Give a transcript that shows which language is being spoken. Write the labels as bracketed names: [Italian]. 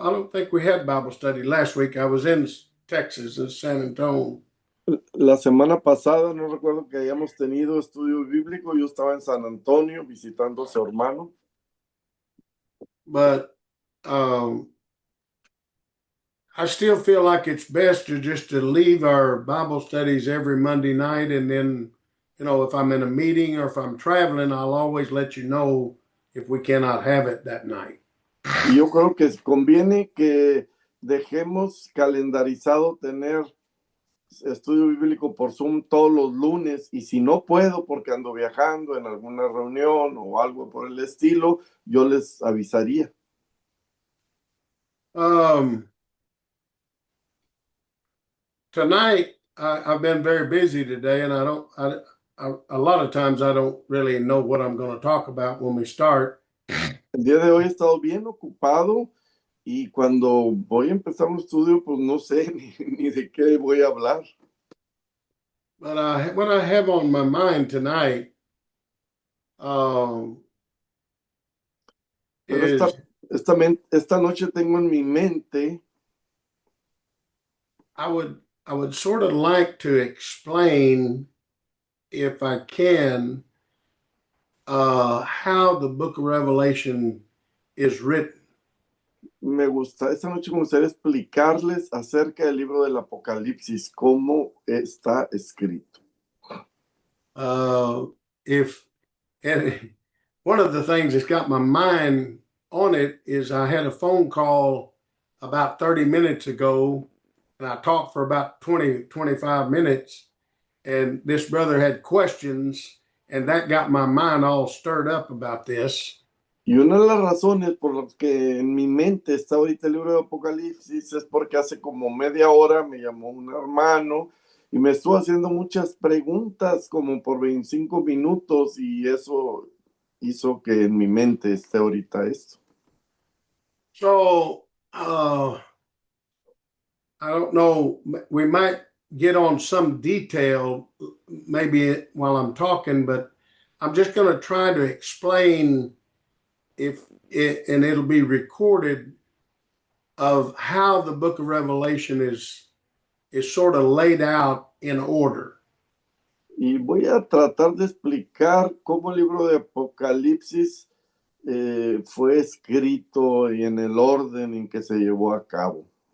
[English] I don't think we had Bible study last week. I was in Texas, in San Antonio. [Spanish] La semana pasada no recuerdo que hayamos tenido estudio bíblico. Yo estaba en San Antonio visitando a su hermano. [English] But I still feel like it's best to just to leave our Bible studies every Monday night, and then, if I'm in a meeting or if I'm traveling, I'll always let you know if we cannot have it that night. [Spanish] Y yo creo que conviene que dejemos calendarizado tener estudio bíblico por Zoom todos los lunes, y si no puedo porque ando viajando en alguna reunión o algo por el estilo, yo les avisaría. [English] Tonight, I've been very busy today, and a lot of times I don't really know what I'm going to talk about when we start. [Spanish] El día de hoy he estado bien ocupado y cuando voy a empezar un estudio, pues no sé ni de qué voy a hablar. [English] But what I have on my mind tonight [Spanish] Pero [English] is [Spanish] esta noche tengo en mi mente, [English] I would sort of like to explain, if I can, how the Book of Revelation is written. [Spanish] esta noche me gustaría explicarles acerca del libro del Apocalipsis, cómo está escrito. [English] If and one of the things that's got my mind on it is I had a phone call about 30 minutes ago, and I talked for about 25 minutes, and this brother had questions, and that got my mind all stirred up about this. [Spanish] Y una de las razones por las que en mi mente está ahorita el libro de Apocalipsis es porque hace como media hora me llamó un hermano y me estuvo haciendo muchas preguntas como por 25 minutos, y eso hizo que en mi mente esté ahorita esto. [English] So, I don't know, we might get on some detail maybe while I'm talking, but I'm just going to try to explain and it'll be recorded, of how the book of Revelation is sort of laid out in order. [Spanish] Y voy a tratar de explicar cómo el libro de Apocalipsis fue escrito y en el orden en que se llevó a cabo.